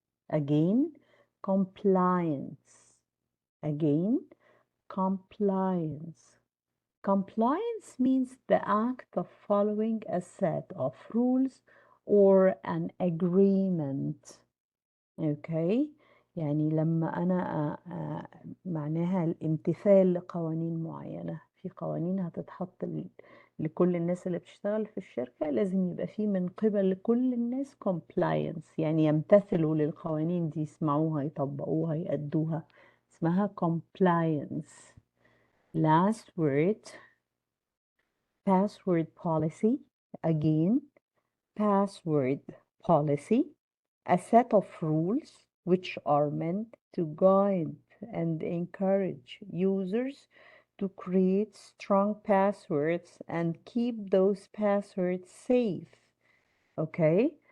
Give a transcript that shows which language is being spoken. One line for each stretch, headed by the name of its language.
English: Again, compliance. Again, compliance. Compliance means the act of following a set of rules or an agreement. Okay.
Arabic: يعني لما أنا معناها الامتثال لقوانين معينة. في قوانين هتتحط لكل الناس اللي بتشتغل في الشركة، لازم يبقى فيه من قبل كل الناس compliance، يعني يمتثلوا للقوانين دي، يسمعوها يطبقوها يأدوها.
English: اسمها compliance. Last word password policy. Again, password policy. A set of rules which are meant to guide and encourage users to create strong passwords and keep those passwords safe. Okay.